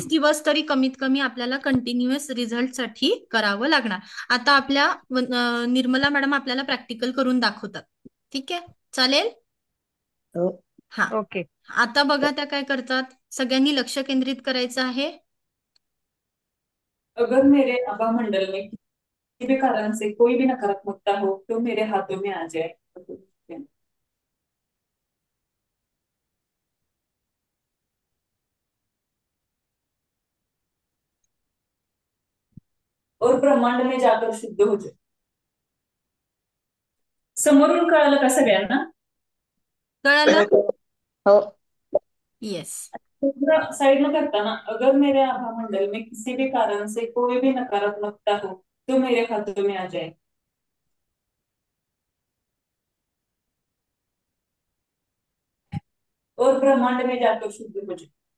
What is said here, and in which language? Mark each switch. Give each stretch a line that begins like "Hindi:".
Marathi: 21 दिवस तरी कमीत कमी आपल्याला कंटिन्युअस रिझल्ट साठी करावं लागणार. आता आपल्या निर्मला मॅडम आपल्याला प्रॅक्टिकल करून दाखवतात. ठीक आहे, चालेल. हो. हा, ओके. आता बघा त्या काय करतात. सगळ्यांनी लक्ष केंद्रित करायचं आहे.
Hindi: अगर मेरे आभा मंडल में किसी भी कारण से कोई भी नकारात्मकता हो तो मेरे हाथों में आ जाए। और ब्रह्मांड में जाकर शुद्ध हो जाए।
Marathi: समोरून कळालं का सगळ्यांना? कळालं? हो.
English: Yes.
Hindi: साइड में करता ना, अगर मेरे आभा मंडल में किसी भी कारण से कोई भी नकारात्मकता हो तो मेरे हाथों में आ जाए। और ब्रह्मांड में जाकर शुद्ध हो जाए।